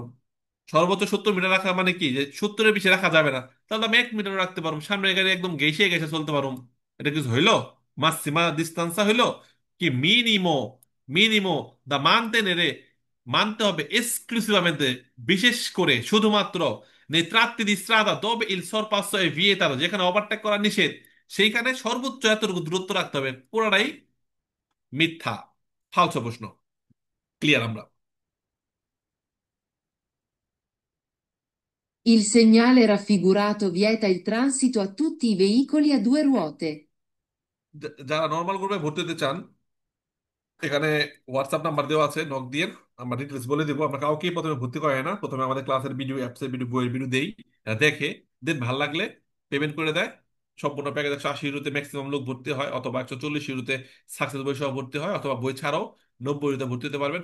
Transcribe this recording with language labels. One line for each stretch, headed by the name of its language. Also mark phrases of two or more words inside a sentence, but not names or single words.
Bangla: সর্বোচ্চ 70 মিটার রাখা মানে কি যে 70-এর বেশি রাখা যাবে না, তাহলে আমি 1 মিটার রাখতে পারবো, সামনের গাড়ি একদম ঘেঁষে ঘেঁষে চলতে পারবো। এটা কিছু হইলো?
Italian: massima distanza
Bangla: হইলো কি?
Italian: minimo, minimo da mantenere,
Bangla: মানতে হবে এক্সক্লুসিভamente, বিশেষ করে শুধুমাত্র
Italian: nei tratti di strada dove il sorpasso è vietato,
Bangla: যেখানে ওভারটেক করা নিষেধ, সেইখানে সর্বোচ্চ এতটুকু দূরত্ব রাখতে হবে। পুরোটাই মিথ্যা, ফালসো প্রশ্ন। ক্লিয়ার আমরা?
Italian: Il segnale raffigurato vieta il transito a tutti i veicoli a due ruote.
Bangla: যারা
English: normal group
Bangla: ভর্তি হতে চান, এখানে
English: WhatsApp number
Bangla: দেওয়া আছে, নক দিয়ে আমরা ডিটেলস বলে দিব। আমরা কাউকেই প্রথমে ভর্তি করাই না, প্রথমে আমাদের ক্লাসের ভিডিও, অ্যাপসের ভিডিও, বইয়ের ভিডিও দেই, এরা দেখে দেন ভাল লাগলে পেমেন্ট করে দেয়। সম্পূর্ণ প্যাকেজ 180 ইউরোতে ম্যাক্সিমাম লোক ভর্তি হয়, অথবা 140 ইউরোতে সাকসেস বই সহ ভর্তি হয়, অথবা বই ছাড়াও 90 ইউরোতে ভর্তি হতে পারবেন।